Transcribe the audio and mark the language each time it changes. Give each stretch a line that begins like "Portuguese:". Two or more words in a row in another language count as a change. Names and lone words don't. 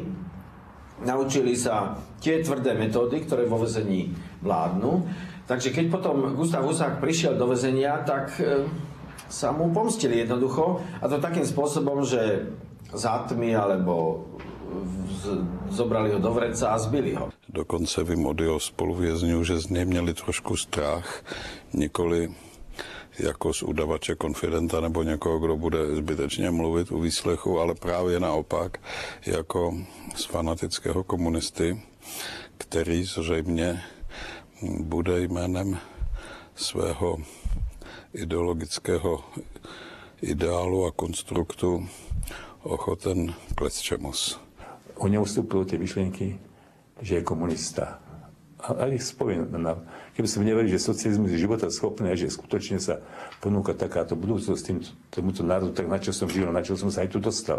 Slovak: Naučili sa tie tvrdé metódy, ktoré vo väzení vládnu. Takže keď potom Gustav Husák prišiel do väzenia, tak sa mu pomstili jednoducho. A to takým spôsobom, že za tmy alebo zobrali ho do vreca a zbili ho.
Czech: Dokonce vím od jeho spoluvězňů, že z něj měli trošku strach, nikoli jako z udavače, konfidenta nebo někoho, kdo bude zbytečně mluvit u výslechu, ale právě naopak jako z fanatického komunisty, který zřejmě bude jménem svého ideologického ideálu a konstruktu ochoten k lecčemus.
Slovak: U neho vstúpilo tie myšlienky, že je komunista. A ich spomínam. Keby som neveril, že socializmus je životaschopný a že skutočne sa ponúka takáto budúcnosť tomuto národu, tak na čo som žil, na čo som sa aj tu dostal.